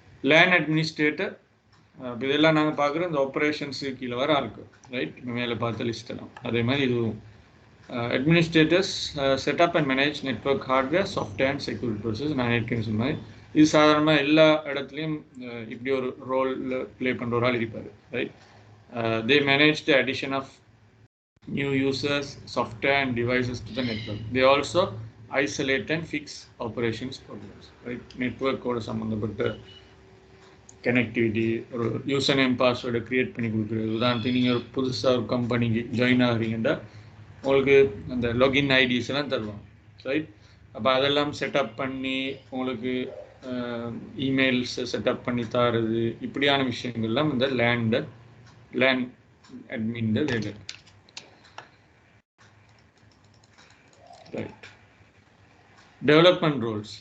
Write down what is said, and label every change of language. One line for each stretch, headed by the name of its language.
Tamil: Lane administrator, இதெல்லாம் நாங்கள் பார்க்குறோம் இந்த ஆப்ரேஷன்ஸுக்கு கீழே வர ஆளுக்கு, ரைட்? மேலே பார்த்த லிஸ்டெல்லாம் அதே மாதிரி இதுவும்.
English: Administrators setup and manage network hardware, software and security process.
Tamil: நான் ஏற்கனவே சொன்ன மாதிரி இது சாதாரணமாக எல்லா இடத்துலையும் இப்படி ஒரு ரோலில் ப்ளே பண்ணுற ஒரு ஆள் இருப்பார், right?
English: They manage the addition of new users, software and devices to the network. They also isolate and fix operations problems, right?
Tamil: Network ஓட சம்பந்தப்பட்ட கனெக்டிவிட்டி, ஒரு யூசர் நேம் பாஸ்வேர்டை க்ரியேட் பண்ணி கொடுக்குறது. உதாரணத்துக்கு நீங்கள் ஒரு புதுசாக ஒரு கம்பெனிக்கு ஜாயின் ஆகிறீங்கன்னா உங்களுக்கு அந்த லாகின் ஐடிஸ் எல்லாம் தருவாங்க, ரைட்? அப்போ அதெல்லாம் செட்டப் பண்ணி உங்களுக்கு இமெயில்ஸ் செட்டப் பண்ணி தரது, இப்படியான விஷயங்கள்லாம் இந்த லேன் அட்மின் வேலை, ரைட்? Development Rolle's.